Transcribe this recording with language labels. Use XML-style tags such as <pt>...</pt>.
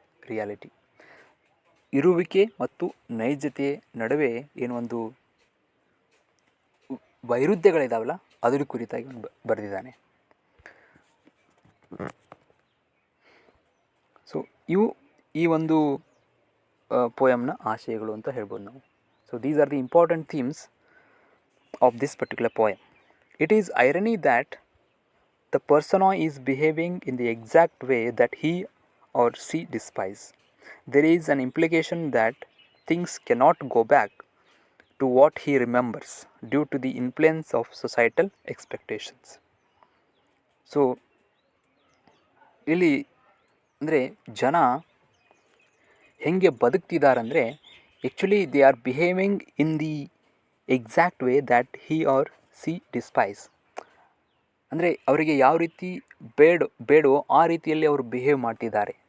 <kn>Reality, ಇರುವಿಕೆ ಮತ್ತು ನೈಜತೆ ನಡುವೆ ಏನು ಒಂದು ವೈರುಧ್ಯಗಳಿದಾವಲ್ಲ ಅದರ ಕುರಿತಾಗಿ ಬರೆದಿದ್ದಾನೆ. ಸೊ ಇವು ಈ ಒಂದು ಪೋಯಮ್ನ ಆಶಯಗಳು ಅಂತ ಹೇಳ್ಬೋದು ನಾವು.</kn> <en>So these are the important themes of this particular poem. It is irony that the persona is behaving in the exact way that he or she despise. There is an implication that things cannot go back to what he remembers due to the influence of societal expectations. So</en> <kn>ಇಲ್ಲಿ ಅಂದರೆ ಜನ ಹೆಂಗೆ ಬದುಕ್ತಿದ್ದಾರಂದರೆ,</kn> <en>Actually they are behaving in the exact way that he or she despise.</en> <kn>ಅಂದರೆ ಅವರಿಗೆ ಯಾವ ರೀತಿ ಬೇಡೋ ಆ ರೀತಿಯಲ್ಲಿ ಅವರು ಬಿಹೇವ್ ಮಾಡ್ತಿದ್ದಾರೆ.</kn>